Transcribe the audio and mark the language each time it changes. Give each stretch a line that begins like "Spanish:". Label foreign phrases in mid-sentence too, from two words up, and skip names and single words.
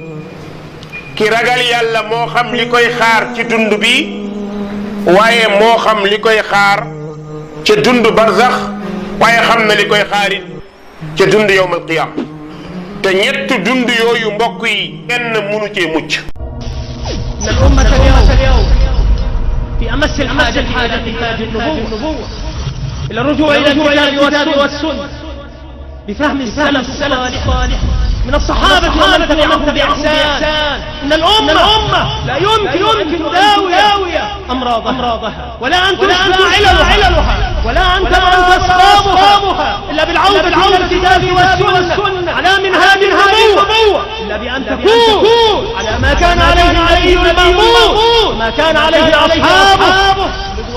Wolof: ki ragal yàlla moo xam li koy xaar ci dund bi waaye moo xam li koy xaar ca dund barzax waaye xam na li koy xaarit ca dund
Arabic: يوم القيامة
Wolof: te ñett dund yooyu mbokk yi kenn mënu cee mucc
Arabic: الأمة اليوم في أمس الحاجة إلى إنتاج النبوة إلى الرجوع إلى الكتاب والسنة بفهم السلف الصالح من الصحابة ومن تبعهم بإحسان إن الأمة لا يمكن تداوي أمراضها ولا أن تشفى عللها ولا أن تصابها إلا بالعودة إلى الكتاب والسنة على منهاج النبوة إلا بأن تكون على ما كان عليه النبي وما كان عليه أصحابه